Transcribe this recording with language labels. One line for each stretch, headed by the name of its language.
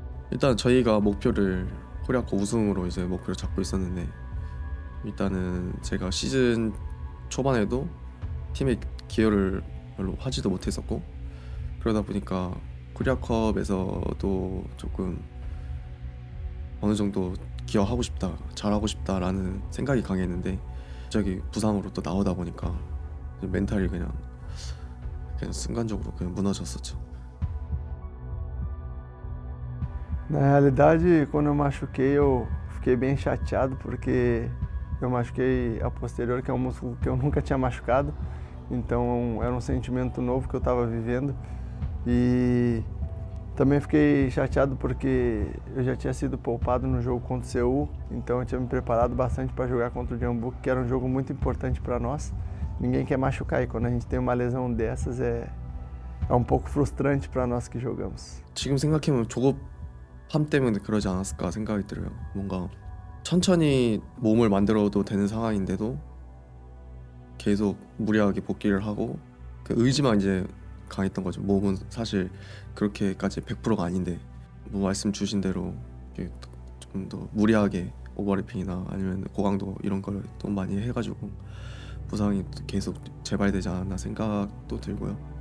Korean: 일단 저희가 목표를 코리아컵 우승으로 이제 목표를 잡고 있었는데 일단은 제가 시즌 초반에도 팀에 기여를 별로 하지도 못했었고 그러다 보니까 코리아컵에서도 조금 어느 정도 기여하고 싶다, 잘하고 싶다라는 생각이 강했는데 갑자기 부상으로 또 나오다 보니까 멘탈이 그냥 순간적으로 그냥 무너졌었죠.
Portuguese: Na realidade, quando eu machuquei, eu fiquei bem chateado porque eu machuquei a posterior, que é um músculo que eu nunca tinha machucado. Então era um sentimento novo que eu estava vivendo. E também fiquei chateado porque eu já tinha sido poupado no jogo contra o Seul. Então eu tinha me preparado bastante para jogar contra o Jeonbuk, que era um jogo muito importante para nós. Ninguém quer machucar e quando a gente tem uma lesão dessas é um pouco frustrante para nós que jogamos.
Korean: 지금 생각해보면 조급함 때문에 그러지 않았을까 생각이 들어요. 뭔가 천천히 몸을 만들어도 되는 상황인데도 계속 무리하게 복귀를 하고 그 의지만 이제 강했던 거죠. 몸은 사실 그렇게까지 100%가 아닌데 뭐 말씀 주신 대로 좀 더 무리하게 오버래핑이나 아니면 고강도 이런 걸 또 많이 해가지고 부상이 계속 재발되지 않았나 생각도 들고요.